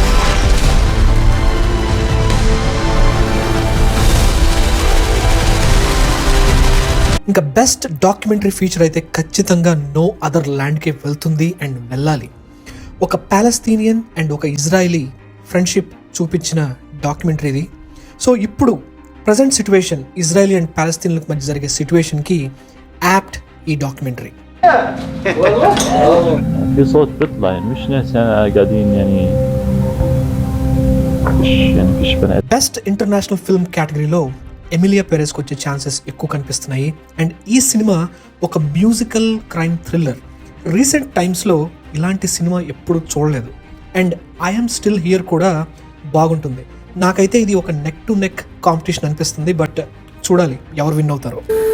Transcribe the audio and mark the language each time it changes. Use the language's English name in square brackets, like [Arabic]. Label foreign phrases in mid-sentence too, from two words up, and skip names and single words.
[Telugu] ఇంకా [English] Best Documentary Feature [Telugu] అయితే ఖచ్చితంగా నో అదర్ ల్యాండ్కే వెళ్తుంది అండ్ వెళ్ళాలి. ఒక పాలస్తీనియన్ అండ్ ఒక ఇజ్రాయిలీ ఫ్రెండ్షిప్ చూపించిన డాక్యుమెంటరీది. సో ఇప్పుడు [English] present situation [Telugu] ఇజ్రాయిలీ అండ్ పాలస్తీన్లకు మధ్య జరిగే సిచ్యువేషన్కి యాప్ట్ ఈ డాక్యుమెంటరీ. [Arabic] في صوت بيطلع يعني مش ناس قاعدين يعني فيش بنات. [English] Best International Film category [Telugu] ఎమిలియా పెరెజ్కి వచ్చే ఛాన్సెస్ ఎక్కువ కనిపిస్తున్నాయి. అండ్ ఈ సినిమా ఒక [English] musical crime thriller. recent times [Telugu] ఇలాంటి సినిమా ఎప్పుడు చూడలేదు. అండ్ ఐఎమ్ స్టిల్ హియర్ కూడా బాగుంటుంది. నాకైతే ఇది ఒక [English] neck to neck competition [Telugu] అనిపిస్తుంది, బట్ చూడాలి ఎవరు విన్ అవుతారో.